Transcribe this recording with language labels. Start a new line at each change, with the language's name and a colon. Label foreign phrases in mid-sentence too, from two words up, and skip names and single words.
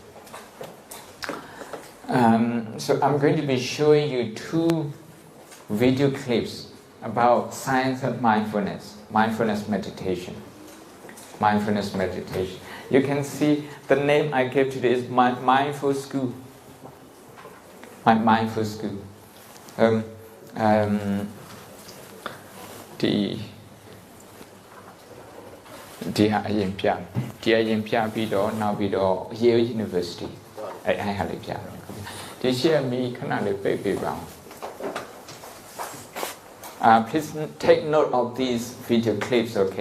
English: So I'm going to be showing you 2 video clips about science of mindfulness meditation. Mindfulness meditation. You can see the name I gave today is my mindful school. My mindful school.
Burmese: ဒီဟာအရင်ပြပြီးတော့နောက်ပြီးတော့ Yale University အဲ့ဟာလေးပြတော့ဒီရှေ့မီခဏလေးပိတ်ပေးပါအောင်
English: please take note of these video clips, okay?